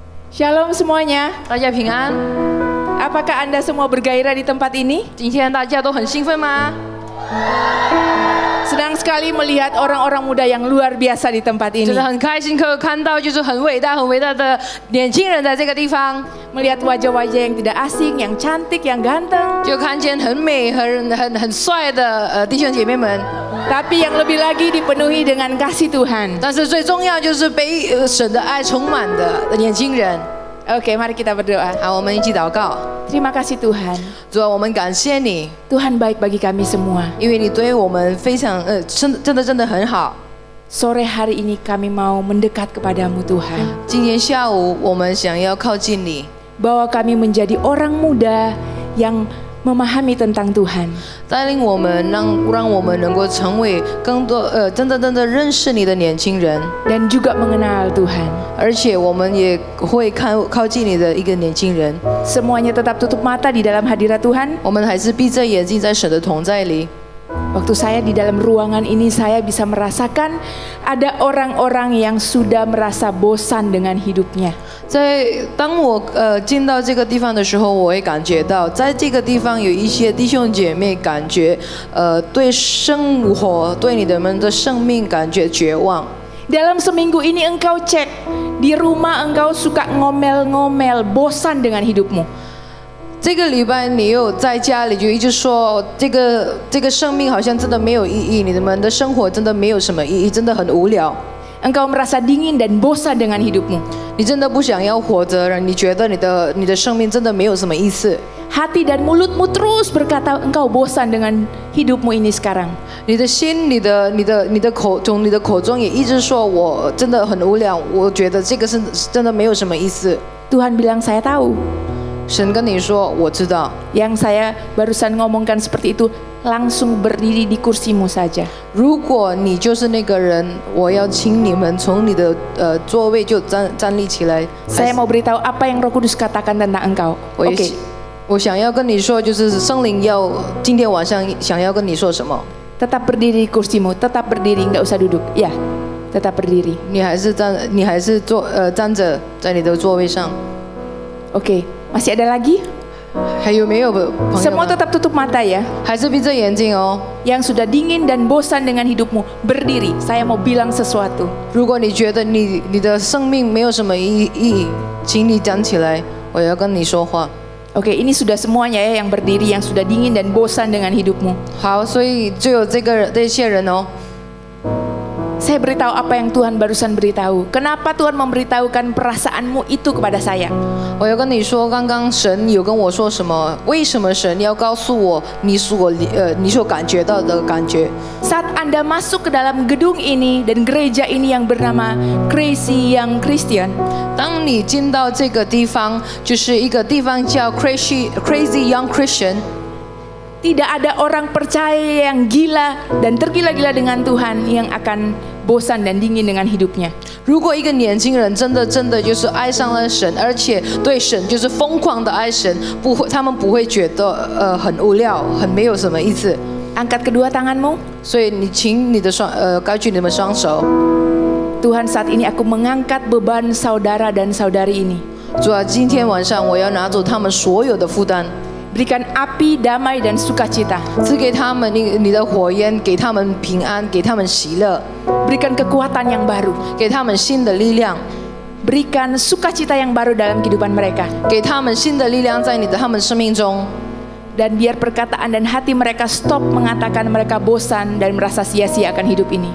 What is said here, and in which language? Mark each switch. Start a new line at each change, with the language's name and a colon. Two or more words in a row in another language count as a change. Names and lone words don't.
Indonesian: Shalom semuanya.
Chinese: 大家平安。
Indonesian: Apakah Anda semua bergairah di tempat ini?
Chinese: 今天大家都很兴奋吗？
Indonesian: Senang sekali melihat orang-orang muda yang luar biasa di tempat
Chinese: 真
Indonesian: ini.
Chinese: 的很开心，可以看到就是很伟大、很伟大的年轻人在这个地方，
Indonesian: Melihat wajah-wajah yang tidak asing, yang cantik, yang ganteng.
Chinese: 就看见很美、很帅的弟兄姐妹们。
Indonesian: Tapi yang lebih lagi dipenuhi dengan kasih Tuhan.
Chinese: 但是最重要就是被神的爱充满的年轻人。
Indonesian: Oke, mari kita berdoa.
Chinese: 好，我们一起祷告。
Indonesian: Terima kasih Tuhan.
Chinese: 主啊，我们感谢你，
Indonesian: Tuhan baik bagi kami semua.
Chinese: 因为你对我们非常真的很好。
Indonesian: Sore hari ini kami mau mendekat kepadamu Tuhan.
Chinese: 今天下午我们想要靠近你。
Indonesian: Bawa kami menjadi orang muda yang memahami tentang Tuhan.
Chinese: 带领我们，让我们能够成为更多真的认识你的年轻人，
Indonesian: Dan juga mengenal Tuhan.
Chinese: 而且我们也会靠近你的一个年轻人。
Indonesian: Semuanya tetap tutup mata di dalam hadirat Tuhan.
Chinese: 我们还是闭着眼睛在神的同在里。
Indonesian: Waktu saya di dalam ruangan ini, saya bisa merasakan ada orang-orang yang sudah merasa bosan dengan hidupnya.
Chinese: 当我进到这个地方的时候，我会感觉到，在这个地方有一些弟兄姐妹感觉对生活、对你们的生命感觉绝望。
Indonesian: Dalam seminggu ini engkau cek, di rumah engkau suka ngomel-ngomel, bosan dengan hidupmu.
Chinese: 这个礼拜你有在家里就一直说这个生命好像真的没有意义，你们的生活真的没有什么意义，真的很无聊。
Indonesian: Engkau merasa dingin dan bosan dengan hidupmu.
Chinese: 你真的不想要活着，你觉得你的生命真的没有什么意思。
Indonesian: Hati dan mulutmu terus berkata engkau bosan dengan hidupmu ini sekarang.
Chinese: 你的心，你的口中也一直说我真的很无聊，我觉得这个是真的没有什么意思。
Indonesian: Tuhan bilang saya tahu.
Chinese: 神跟你说，我知道。
Indonesian: Yang saya barusan ngomongkan seperti itu, langsung berdiri di kursimu saja.
Chinese: 如果你就是那个人，我要请你们从你的座位就站立起来。
Indonesian: Saya mau beritahu apa yang Roh Kudus katakan tentang engkau. Oke.
Chinese: 我想要跟你说，就是圣灵要今天晚上想要跟你说什么。
Indonesian: Tetap berdiri di kursimu, tetap berdiri, nggak usah duduk. Ya, tetap berdiri.
Chinese: 你还是站着在你的座位上。
Indonesian: Oke, masih ada lagi?
Chinese: 还有没有朋友
Indonesian: Semua
Chinese: 们？
Indonesian: tetap tutup mata ya.
Chinese: 还是闭着眼睛哦。
Indonesian: Yang sudah dingin dan bosan dengan hidupmu, berdiri. Saya mau bilang sesuatu.
Chinese: 如果你觉得你的生命没有什么意义，请你站起来，我要跟你说话。
Indonesian: Oke, ini sudah semuanya ya yang berdiri, yang sudah dingin dan bosan dengan hidupmu.
Chinese: 好，所以就有这些人哦。
Indonesian: Saya beritahu apa yang Tuhan barusan beritahu. Kenapa Tuhan memberitahukan perasaanmu itu kepada saya?
Chinese: 我要跟你说，刚刚神有跟我说什么？为什么神要告诉我你所感觉到的感觉？
Indonesian: Saat Anda masuk ke dalam gedung ini dan gereja ini yang bernama Crazy Young Christian,
Chinese: 当你进到这个地方，就是一个地方叫 Crazy Young Christian。
Indonesian: tidak ada orang percaya yang gila dan tergila-gila dengan Tuhan yang akan bosan dan dingin dengan hidupnya.
Chinese: 如果一个年轻人真的就是爱上了神，而且对神就是疯狂的爱神，他们不会觉得很无聊，很没有什么意思。
Indonesian: Angkat kedua tanganmu.
Chinese: 所以你请你的高举你们双手。
Indonesian: Tuhan, saat ini aku mengangkat beban saudara dan saudari ini.
Chinese: 主啊，今天晚上我要拿走他们所有的负担。
Indonesian: Berikan api, damai, dan sukacita.
Chinese: 赐给他们你的火焰，给他们平安，给他们喜乐，
Indonesian: Berikan kekuatan yang baru.
Chinese: 给他们新的力量，
Indonesian: Berikan sukacita yang baru dalam kehidupan mereka.
Chinese: 给他们新的力量在他们生命中。
Indonesian: Dan biar perkataan dan hati mereka stop mengatakan mereka bosan dan merasa sia-sia akan hidup ini.